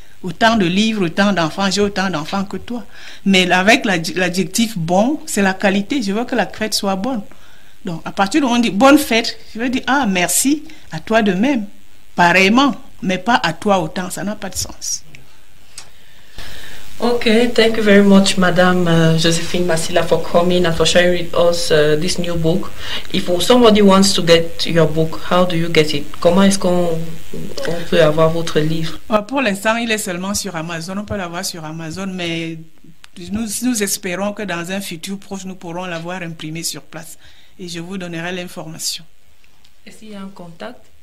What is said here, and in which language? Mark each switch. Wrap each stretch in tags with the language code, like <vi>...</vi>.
<fr>Autant de livres, autant d'enfants, j'ai autant d'enfants que toi. Mais avec l'adjectif bon, c'est la qualité. Je veux que la fête soit bonne. Donc, à partir du moment où on dit bonne fête, je veux dire, ah, merci, à toi de même. Pareillement, mais pas à toi autant. Ça n'a pas de sens.</fr> <en>Okay, thank you very much, Madame Josephine Masila, for coming and for sharing with us this new book. If somebody wants to get your book, how do you get it?</en> <fr>Comment est-ce qu'on peut avoir votre livre? Pour l'instant, il est seulement sur Amazon. On peut l'avoir sur Amazon, mais nous espérons que dans un futur proche, nous pourrons l'avoir imprimé sur place. Et je vous donnerai l'information. Est-ce qu'il y a un contact?</fr>